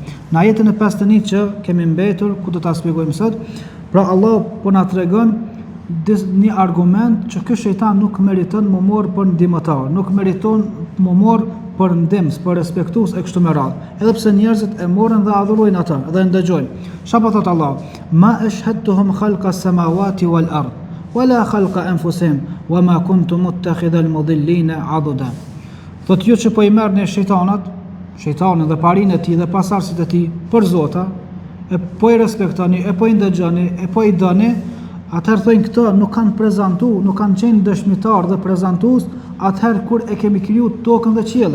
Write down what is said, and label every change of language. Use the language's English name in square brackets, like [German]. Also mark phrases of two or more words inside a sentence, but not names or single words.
[Albanian] Në ajetin e 51 që kemi mbetur, ku do ta shpjegojmë sot, pra Allah po na tregon një argument që ky shejtan nuk meriton më morë për ndihmëtar, nuk meriton më morë për ndihmës, për respektues e kështu me radhë. Edhe pse njerëzit e morën dhe adhurojnë atë dhe ndëgjojnë. Çfarë po thot Allah? [Arabic] ما أشهدتهم خلق السماوات والأرض ولا خلق أنفسهم وما كنت متخذ المضلين عضدا. [Albanian] Thot ju që po i merrni shejtanin dhe parinë e tij dhe pasardhësit e tij për zota, e po i respektoni, e po i ndëgjoni, e po i doni, atëherë thojnë këto nuk kanë prezantu, nuk kanë qenë dëshmitar dhe prezantues atëherë kur e kemi kriju tokën dhe qiellin.